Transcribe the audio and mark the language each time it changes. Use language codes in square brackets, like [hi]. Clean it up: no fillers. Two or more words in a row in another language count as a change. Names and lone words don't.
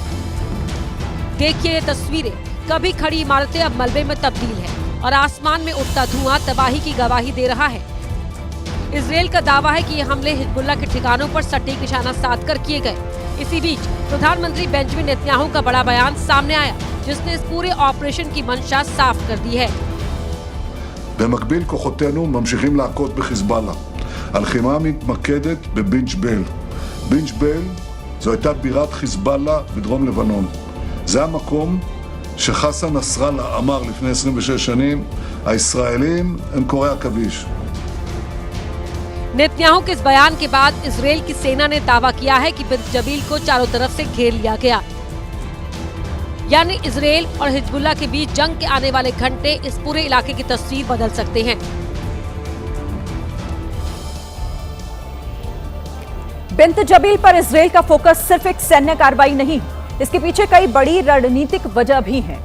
[hi] देखिए ये तस्वीरें, कभी खड़ी इमारतें अब मलबे में तब्दील है और आसमान में उठता धुआं तबाही की गवाही दे रहा है। इजरायल का दावा है कि ये हमले हिजबुल्लाह के ठिकानों पर सटीक निशाना साधकर किए गए। इसी बीच प्रधानमंत्री बेंजामिन नेतन्याहू का बड़ा बयान सामने आया जिसने इस पूरे ऑपरेशन की मंशा साफ कर दी है। [he] במקביל כוחותינו ממשיכים להכות בחיזבאללה. הלחימה מתמקדת בבן ג'בייל. בן ג'בייל זו הייתה בירת חיזבאללה בדרום לבנון. זה המקום שחסן נסראללה אמר לפני 26 שנים, הישראלים הם קורי עכביש. [hi] नेतन्याहू के इस बयान के बाद इजरायल की सेना ने दावा किया है कि बिंत जबील को चारों तरफ से घेर लिया गया। यानी इजरायल और हिजबुल्लाह के बीच जंग के आने वाले घंटे इस पूरे इलाके की तस्वीर बदल सकते हैं। बिंत जबील पर इजरायल का फोकस सिर्फ एक सैन्य कार्रवाई नहीं, इसके पीछे कई बड़ी रणनीतिक वजह भी हैं।